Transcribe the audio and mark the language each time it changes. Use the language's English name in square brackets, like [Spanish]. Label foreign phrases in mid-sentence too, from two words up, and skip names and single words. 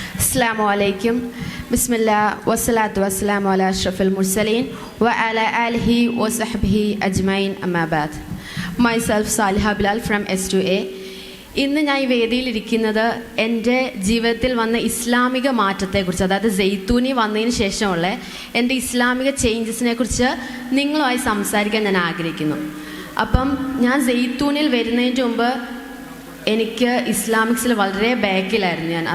[Arabic] السلام عليكم. بسم الله والصلاة والسلام على أشرف المرسلين وعلى آله وصحبه أجمعين أما بعد. [English] Myself Saliha Bilal from S2A. [Malayalam] ഇന്ന് ഞാൻ ഈ വേദിയിലിരിക്കുന്നത് എൻ്റെ ജീവിതത്തിൽ വന്ന ഇസ്ലാമിക മാറ്റത്തെക്കുറിച്ച്, അതായത് സെയ്ത്തൂനി വന്നതിന് ശേഷമുള്ള എൻ്റെ ഇസ്ലാമിക ചേഞ്ചസിനെ കുറിച്ച് നിങ്ങളുമായി സംസാരിക്കാൻ ഞാൻ ആഗ്രഹിക്കുന്നു. അപ്പം ഞാൻ സെയ്ത്തൂനിൽ വരുന്നതിന് മുമ്പ് എനിക്ക് ഇസ്ലാമിക്സിൽ വളരെ ബാക്കിലായിരുന്നു ഞാൻ.